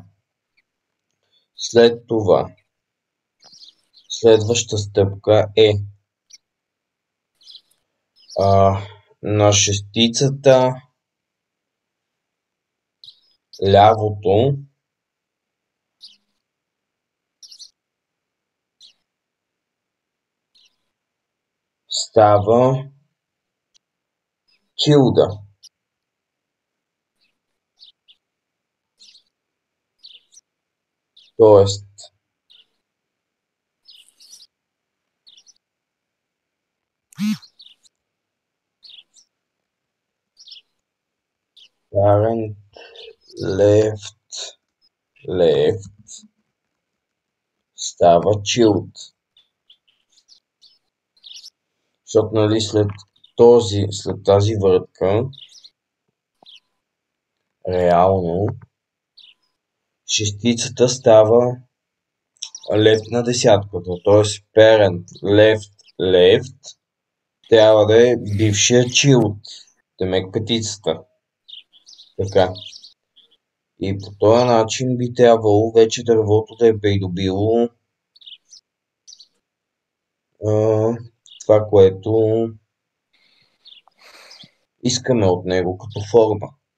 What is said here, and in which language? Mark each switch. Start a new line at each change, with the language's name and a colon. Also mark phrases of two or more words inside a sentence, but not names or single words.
Bulgarian: След това следваща стъпка е на шестицата лявото става чилда. Тоест
English: parent left
Bulgarian: става chilled. Защото нали след тази въртка реално шестицата става left на десятката. Т.е.
English: parent left
Bulgarian: трябва да е бившия chilled. Демек петицата. Така. И по този начин би трябвало вече дървото да е придобило това, което искаме от него като форма.